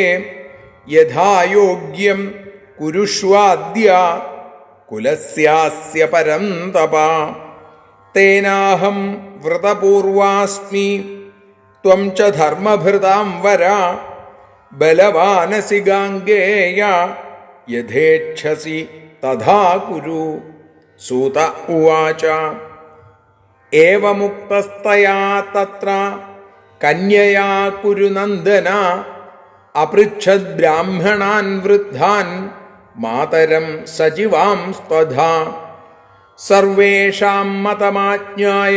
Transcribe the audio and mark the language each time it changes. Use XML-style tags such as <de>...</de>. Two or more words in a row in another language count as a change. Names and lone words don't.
<sa>യഥായോഗ്യം കുരുഷ്വാദ്യ കുലസ്യാസ്യ പരം തപ. തേനാഹം വ്രതപൂർവാസ്മി ത്വം ച ധർമ്മഭൃതാം വര. ബലവാനസി ഗാംഗേയ യഥേച്ഛസി തഥാ കുരു. सूत उवाच एवमुक्तस्तया तत्र कन्यया कुरुनन्दन अपृच्छद्ब्राह्मणान् वृद्धान् मातरं सचिवांस्तथा सर्वेषां मतमाज्ञाय</sa>